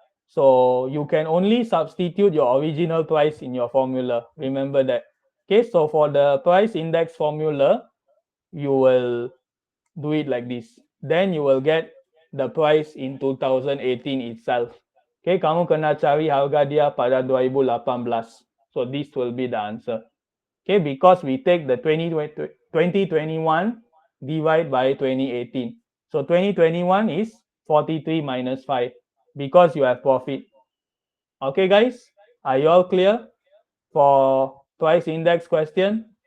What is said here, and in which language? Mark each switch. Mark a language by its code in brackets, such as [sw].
[en] So you can only substitute your original price in your formula. Remember that. Okay, so for the price index formula, you will do it like this. Then you will get the price in 2018 itself. [ms] Okay, kamu kena cari harga dia pada 2018. [en] So this will be the answer. Okay, because we take the 2021 divide by 2018. So 2021 is 43 minus 5 because you have profit. Okay guys, are you all clear for price index question?